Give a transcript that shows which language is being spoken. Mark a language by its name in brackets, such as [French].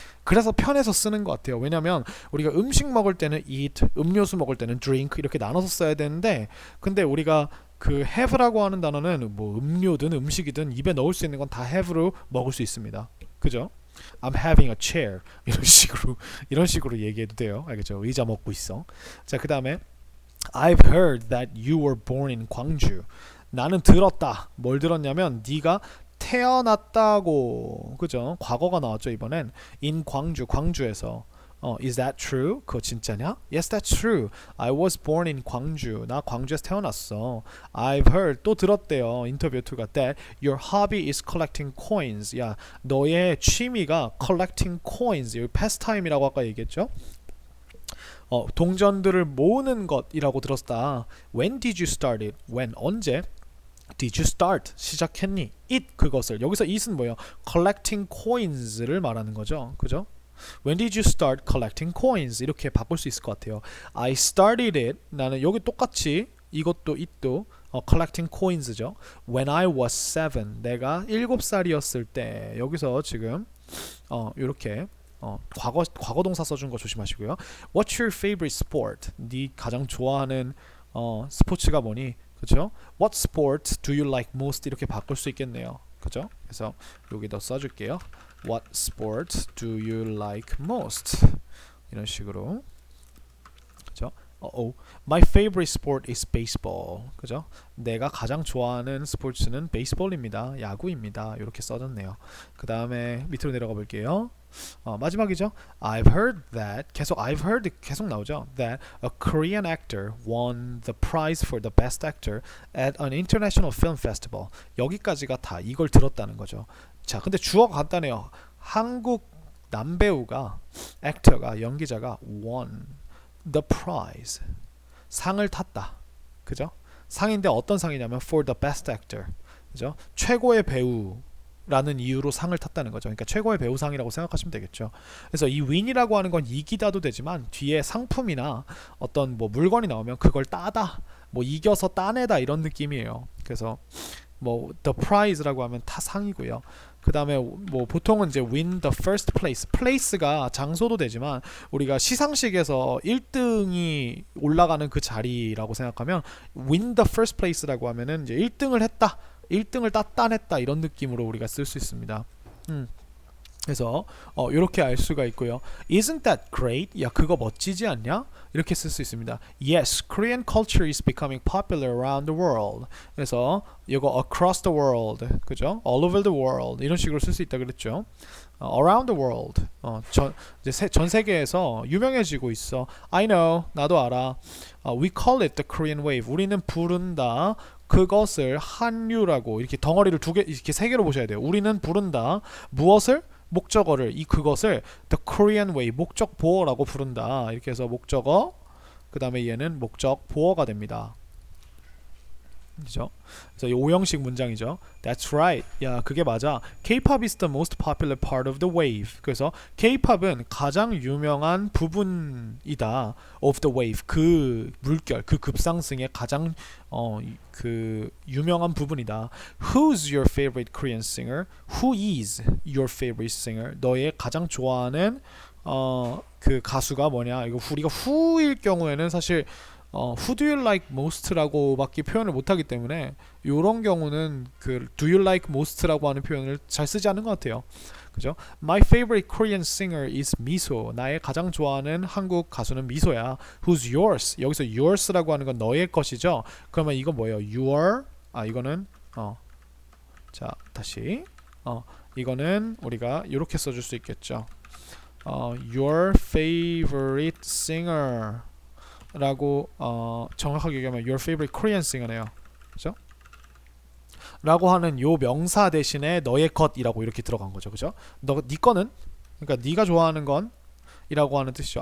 [Korean] 그래서 편해서 쓰는 것 같아요. 왜냐면 우리가 음식 먹을 때는 eat, 음료수 먹을 때는 drink 이렇게 나눠서 써야 되는데 근데 우리가 그 have라고 하는 단어는 뭐 음료든 음식이든 입에 넣을 수 있는 건 다 have로 먹을 수 있습니다. 그죠? [English] I'm having a chair [Korean] 이런 식으로 얘기해도 돼요. 알겠죠? 의자 먹고 있어. 자, 그다음에 [English] I've heard that you were born in 광주. [Korean] 나는 들었다. 뭘 들었냐면 네가 태어났다고. 그죠? 과거가 나왔죠, 이번엔. in 광주에서. [English] is that true? [Korean] 그거 진짜냐? [English] Yes, that's true. I was born in 광주. [Korean] 나 광주에서 태어났어. [English] I've heard [Korean] 또 들었대요. 인터뷰 2가 [English] that your hobby is collecting coins. [Korean] 야, 너의 취미가 collecting coins. 여기 pastime이라고 아까 얘기했죠? 동전들을 모으는 것이라고 들었다. [English] When did you start it? When [Korean] 언제? [English] Did you start? [Korean] 시작했니? [English] It [Korean] 그것을. 여기서 it은 뭐예요? Collecting coins를 말하는 거죠. 그죠? [English] When did you start collecting coins? [Korean] 이렇게 바꿀 수 있을 것 같아요. [English] I started it. [Korean] 나는 여기 똑같이 이것도 it도 collecting coins죠. [English] When I was 7. [Korean] 내가 7살이었을 때. 여기서 지금 이렇게 과거 동사 써준 거 조심하시고요. [English] What's your favorite sport? [Korean] 네 가장 좋아하는 스포츠가 뭐니? 그렇죠? [English] What sport do you like most? [Korean] 이렇게 바꿀 수 있겠네요. 그렇죠? 그래서 여기다 써줄게요. [English] What sport do you like most? [Korean] 이런 식으로. 그렇죠? [English] My favorite sport is baseball. [Korean] 그죠? 내가 가장 좋아하는 스포츠는 베이스볼입니다. 야구입니다. 이렇게 써졌네요. 그 다음에 밑으로 내려가 볼게요. 마지막이죠. [English] I've heard that I've heard [Korean] 계속 나오죠. [English] That a Korean actor won the prize for the best actor at an international film festival. [Korean] 여기까지가 다 이걸 들었다는 거죠. 자, 근데 주어가 간단해요. 한국 남배우가 액터가 연기자가 [English] won the prize [Korean] 상을 탔다. 그죠? 상인데 어떤 상이냐면 [English] for the best actor. [Korean] 그죠? 최고의 배우라는 이유로 상을 탔다는 거죠. 그러니까 최고의 배우상이라고 생각하시면 되겠죠. 그래서 이 win이라고 하는 건 이기다도 되지만 뒤에 상품이나 어떤 뭐 물건이 나오면 그걸 따다, 뭐 이겨서 따내다 이런 느낌이에요. 그래서 뭐 the prize라고 하면 타상이고요. 그 다음에 뭐 보통은 이제 [English] win the first place. [Korean] place가 장소도 되지만 우리가 시상식에서 1등이 올라가는 그 자리라고 생각하면 win the first place라고 하면은 이제 1등을 했다, 1등을 따냈다 이런 느낌으로 우리가 쓸 수 있습니다. 그래서 이렇게 알 수가 있고요. [English] Isn't that great? [Korean] 야, 그거 멋지지 않냐? 이렇게 쓸 수 있습니다. [English] Yes, Korean culture is becoming popular around the world. [Korean] 그래서 이거 across the world, 그죠? [English] All over the world [Korean] 이런 식으로 쓸 수 있다 그랬죠. [English] Around the world, [Korean] 전 세계에서 유명해지고 있어. [English] I know, [Korean] 나도 알아. [English] We call it the Korean wave. [Korean] 우리는 부른다. 그것을 한류라고. 이렇게 덩어리를 이렇게 세 개로 보셔야 돼요. 우리는 부른다. 무엇을? 목적어를, 그것을 the Korean way, 목적 보어라고 부른다. 이렇게 해서 목적어, 그 다음에 얘는 목적 보어가 됩니다. 그죠? 그래서 이 5형식 문장이죠. [English] That's right. [Korean] 야, 그게 맞아. [English] K-pop is the most popular part of the wave. [Korean] 그래서 K-pop은 가장 유명한 부분이다. [English] Of the wave. [Korean] 그 물결, 그 급상승의 가장 그 유명한 부분이다. [English] Who's your favorite Korean singer? Who is your favorite singer? [Korean] 너의 가장 좋아하는 그 가수가 뭐냐? 이거 우리가 who일 경우에는 사실 [English] who do you like most [Korean] 라고 밖에 표현을 못하기 때문에 이런 경우는 그 do you like most라고 하는 표현을 잘 쓰지 않는 것 같아요. 그죠? [English] My favorite Korean singer is 미소. [Korean] 나의 가장 좋아하는 한국 가수는 미소야. [English] Who's yours? [Korean] 여기서 yours라고 하는 건 너의 것이죠. 그러면 이거 뭐예요? Your 이거는 자, 다시 이거는 우리가 이렇게 써줄 수 있겠죠. [English] Your favorite singer [Korean] 라고 정확하게 얘기하면 [English] your favorite Korean singer네요. [Korean] 그죠? 라고 하는 요 명사 대신에 너의 것이라고 이렇게 들어간 거죠. 그죠? 네 거는, 그러니까 네가 좋아하는 건 이라고 하는 뜻이죠.